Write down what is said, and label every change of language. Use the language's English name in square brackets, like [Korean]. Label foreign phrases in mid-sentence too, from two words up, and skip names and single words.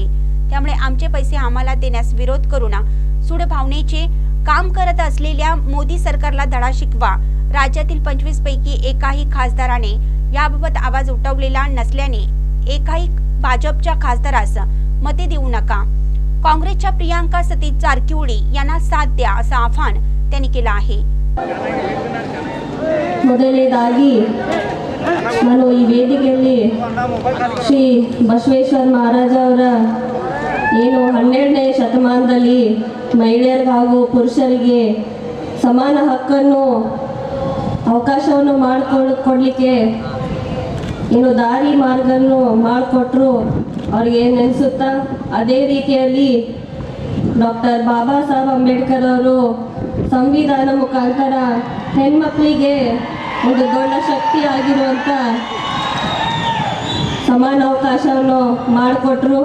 [Marathi] त्यामुळे आमचे पैसे आम्हाला देण्यास विरोध करून सूड भावनेचे काम करत असलेल्या मोदी सरकारला धडा शिकवा. राज्यातील 25 पैकी एकाही खासदाराने याबाबत आवाज उठवलेला नसल्याने एकाही भाजपच्या खासदारास मते देऊ नका. काँग्रेसच्या प्रियांका सतीश जारकिहोळी यांना साथ द्या असं आवाहन त्यांनी केलं आहे. [Kannada] ಮೊದಲನೇದಾಗಿ ನಾನು ಈ ವೇದಿಕೆಯಲ್ಲಿ ಶ್ರೀ ಬಸವೇಶ್ವರ ಮಹಾರಾಜ ಅವರ ಏನು 12ನೇ ಶತಮಾನದಲ್ಲಿ ಮಹಿಳೆಯರಿಗೆ ಹಾಗೂ ಪುರುಷರಿಗೆ ಸಮಾನ ಹಕ್ಕನ್ನು ಅವಕಾಶವನ್ನು ಮಾಡಿಕೊಡ್ಲಿಕ್ಕೆ ಏನು ದಾರಿ ಮಾರ್ಗವನ್ನು ಮಾಡಿಕೊಟ್ರು ಅವ್ರಿಗೆ ನೆನೆಸುತ್ತಾ, ಅದೇ ರೀತಿಯಲ್ಲಿ ಡಾಕ್ಟರ್ ಬಾಬಾ ಸಾಹೇಬ್ ಅಂಬೇಡ್ಕರ್ ಅವರು ಸಂವಿಧಾನ ಮುಖಾಂತರ ಹೆಣ್ಮಕ್ಳಿಗೆ ಒಂದು ದೊಡ್ಡ ಶಕ್ತಿ ಆಗಿರುವಂಥ ಸಮಾನ ಅವಕಾಶವನ್ನು ಮಾಡಿಕೊಟ್ರು.